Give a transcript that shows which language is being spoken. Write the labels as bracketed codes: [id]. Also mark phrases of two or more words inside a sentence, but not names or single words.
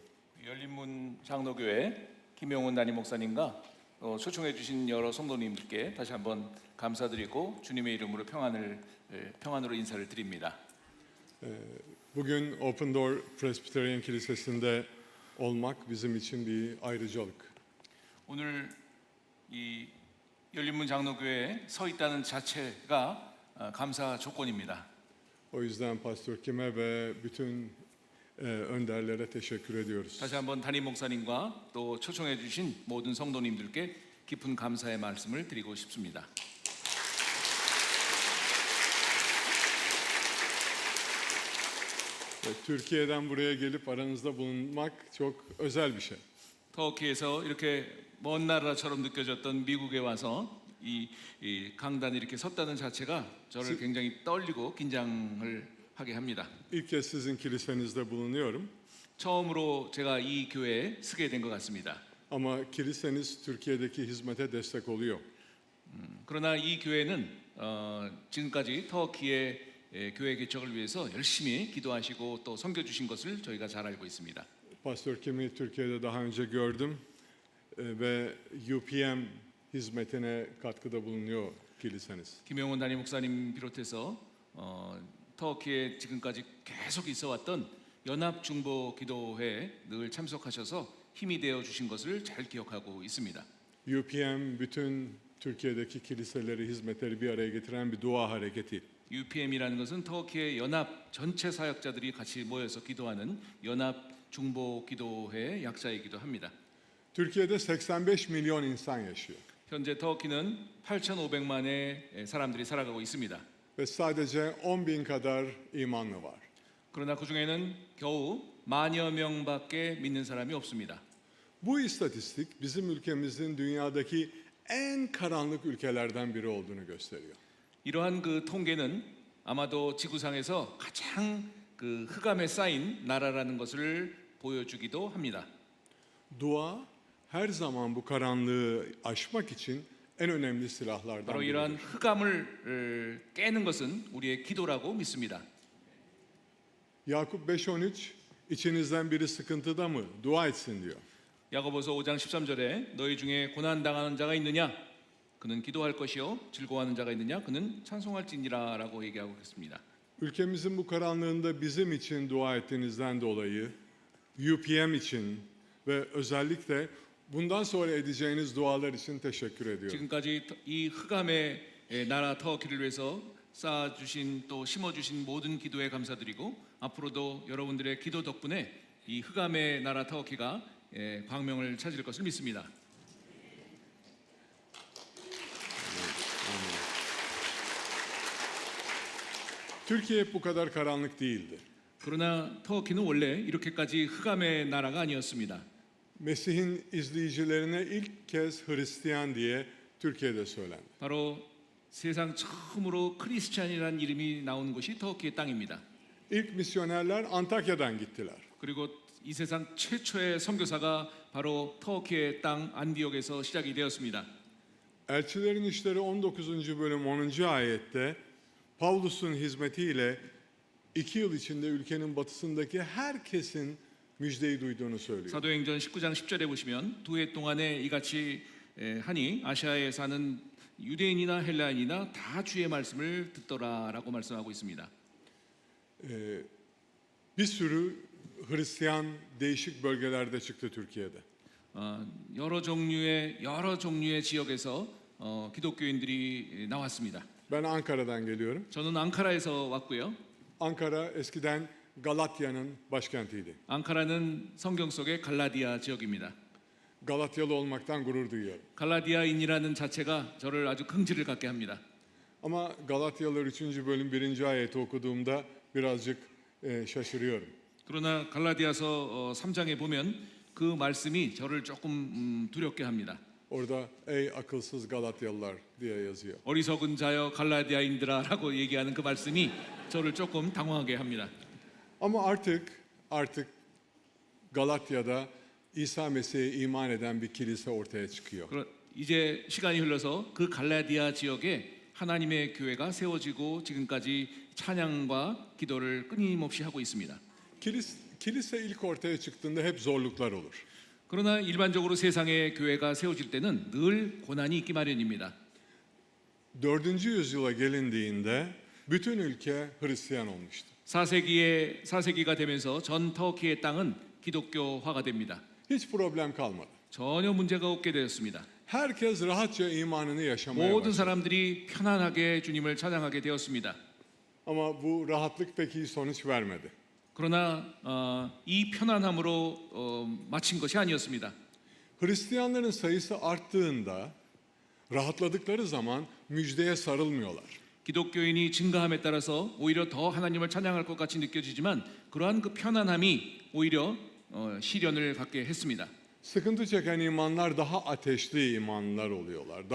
[ko] 열린문 장로교회 김용훈 담임 목사님과 초청해 주신 여러 성도님들께 다시 한번 감사드리고 주님의 이름으로 평안으로 인사를 드립니다. [tr] Bugün Open Door Presbyterian Kilisesi'nde olmak bizim için bir ayrıcalık. [ko] 오늘 이 열린문 장로교회에 서 있다는 자체가 감사 조건입니다. [tr] O yüzden Pastör Kim'e ve bütün önderlere teşekkür ediyoruz. [ko] 다시 한번 담임 목사님과 또 초청해 주신 모든 성도님들께 깊은 감사의 말씀을 드리고 싶습니다. [tr] Türkiye'den buraya gelip aranızda bulunmak çok özel bir şey. [ko] 터키에서 이렇게 먼 나라처럼 느껴졌던 미국에 와서 이 강단에 이렇게 섰다는 자체가 저를 굉장히 떨리고 긴장을 하게 합니다. [tr] İlk kez sizin kilisenizde bulunuyorum. [ko] 처음으로 제가 이 교회에 서게 된 것 같습니다. [tr] Ama kiliseniz Türkiye'deki hizmete destek oluyor. [ko] 그러나 이 교회는 지금까지 터키의 교회 개척을 위해서 열심히 기도하시고 또 섬겨주신 것을 저희가 잘 알고 있습니다. [tr] Pastör Kim'i Türkiye'de daha önce gördüm ve UPM hizmetine katkıda bulunuyor kiliseniz. [ko] 김용훈 담임 목사님 비롯해서 터키에 지금까지 계속 있어왔던 연합중보기도회에 늘 참석하셔서 힘이 되어 주신 것을 잘 기억하고 있습니다. [tr] UPM bütün Türkiye'deki kiliseleri, hizmetleri bir araya getiren bir dua hareketi. [ko] UPM이라는 것은 터키의 연합 전체 사역자들이 같이 모여서 기도하는 연합중보기도회의 약자이기도 합니다. [tr] Türkiye'de 85 milyon insan yaşıyor. [ko] 현재 터키는 8,500만의 사람들이 살아가고 있습니다. [tr] Ve sadece 10 bin kadar imanlı var. [ko] 그러나 그 중에는 겨우 만여 명밖에 믿는 사람이 없습니다. [tr] Bu istatistik bizim ülkemizin dünyadaki en karanlık ülkelerden biri olduğunu gösteriyor. [ko] 이러한 그 통계는 아마도 지구상에서 가장 그 흑암에 쌓인 나라라는 것을 보여주기도 합니다. [tr] Dua her zaman bu karanlığı aşmak için en önemli silahlardan [ko] 바로 이러한 [tr] biridir. [ko] 흑암을 깨는 것은 우리의 기도라고 믿습니다. [tr] Yakup 5:13 içinizden biri sıkıntıda mı? Dua etsin diyor. [ko] 야고보서 5장 13절에 너희 중에 고난 당하는 자가 있느냐? 그는 기도할 것이요 즐거워하는 자가 있느냐? 그는 찬송할지니라라고 얘기하고 있습니다. [tr] Ülkemizin bu karanlığında bizim için dua ettiğinizden dolayı UPM için ve özellikle bundan sonra edeceğiniz dualar için teşekkür ediyorum. [ko] 지금까지 이 흑암의 나라 터키를 위해서 쌓아주신 또 심어주신 모든 기도에 감사드리고 앞으로도 여러분들의 기도 덕분에 이 흑암의 나라 터키가 광명을 찾을 것을 믿습니다. [tr] Türkiye hep bu kadar karanlık değildi. [ko] 그러나 터키는 원래 이렇게까지 흑암의 나라가 아니었습니다. [tr] Mesih'in izleyicilerine ilk kez Hristiyan diye Türkiye'de söylendi. [ko] 바로 세상 처음으로 크리스찬이라는 이름이 나온 곳이 터키의 땅입니다. [tr] İlk misyonerler Antakya'dan gittiler. [ko] 그리고 이 세상 최초의 선교사가 바로 터키의 땅 안디옥에서 시작이 되었습니다. [tr] Elçilerin İşleri 19. bölüm 10. ayette Pavlus'un hizmetiyle 2 yıl içinde ülkenin batısındaki herkesin müjdeyi duyduğunu söylüyor. [ko] 사도행전 19장 10절에 보시면 두 해 동안에 이같이 하니 아시아에 사는 유대인이나 헬라인이나 다 주의 말씀을 듣더라라고 말씀하고 있습니다. [tr] Bir sürü Hristiyan değişik bölgelerde çıktı Türkiye'de. [ko] 여러 종류의 지역에서 기독교인들이 나왔습니다. [tr] Ben Ankara'dan geliyorum. [ko] 저는 앙카라에서 왔고요. [tr] Ankara eskiden Galatya'nın başkentiydi. [ko] 앙카라는 성경 속의 갈라디아 지역입니다. [tr] Galatyalı olmaktan gurur duyuyorum. [ko] 갈라디아인이라는 자체가 저를 아주 긍지를 갖게 합니다. [tr] Ama Galatyalılar 3. bölüm 1. ayeti okuduğumda birazcık şaşırıyorum. [ko] 그러나 갈라디아서 3장에 보면 그 말씀이 저를 조금 두렵게 합니다. [tr] Orada ey akılsız Galatyalılar diye yazıyor. [ko] 어리석은 자여 갈라디아인들아라고 얘기하는 그 말씀이 저를 조금 당황하게 합니다. [tr] Ama artık Galatya'da İsa Mesih'e iman eden bir kilise ortaya çıkıyor. [ko] 이제 시간이 흘러서 그 갈라디아 지역에 하나님의 교회가 세워지고 지금까지 찬양과 기도를 끊임없이 하고 있습니다. [tr] Kilise ilk ortaya çıktığında hep zorluklar olur. [ko] 그러나 일반적으로 세상의 교회가 세워질 때는 늘 고난이 있기 마련입니다. [tr] 4. yüzyıla gelindiğinde bütün ülke Hristiyan olmuştu. [ko] 4세기가 되면서 전 터키의 땅은 기독교화가 됩니다. [tr] Hiç problem kalmadı. [ko] 전혀 문제가 없게 되었습니다. [tr] Herkes rahatça imanını yaşamaya [ko] 모든 [tr] başladı. [ko] 사람들이 편안하게 주님을 찬양하게 되었습니다. [tr] Ama bu rahatlık pek iyi sonuç vermedi. [ko] 그러나 이 편안함으로 마친 것이 아니었습니다. [tr] Hristiyanların sayısı arttığında rahatladıkları zaman müjdeye sarılmıyorlar. [ko] 기독교인이 증가함에 따라서 오히려 더 하나님을 찬양할 것 같이 느껴지지만 그러한 그 편안함이 오히려 시련을 갖게 했습니다. [tr] Sıkıntı çeken imanlar daha ateşli imanlar oluyorlar.